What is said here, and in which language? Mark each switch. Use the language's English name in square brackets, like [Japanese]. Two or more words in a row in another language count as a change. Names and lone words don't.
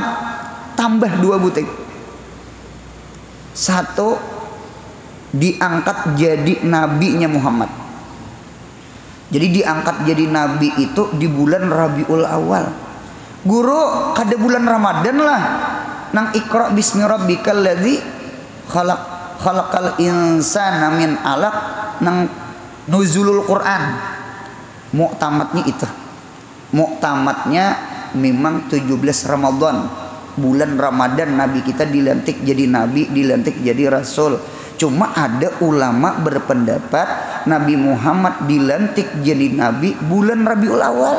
[Banjar] Tambah 2 butik. 1, diangkat jadi nabinya Muhammad. Jadi diangkat jadi nabi itu di bulan Rabiul Awal. Guru, kada bulan Ramadan lah. [Arabic] Nang Iqra bismi rabbikal ladzi khalaqal insana min alaq, [Banjar] nang [Arabic] nuzulul Quran. [Banjar] Mu'tamadnya itu. Mu'tamadnya memang 17 Ramadan. Bulan Ramadan Nabi kita dilantik jadi nabi, dilantik jadi rasul. Cuma ada ulama berpendapat Nabi Muhammad dilantik jadi nabi bulan Rabiul Awal.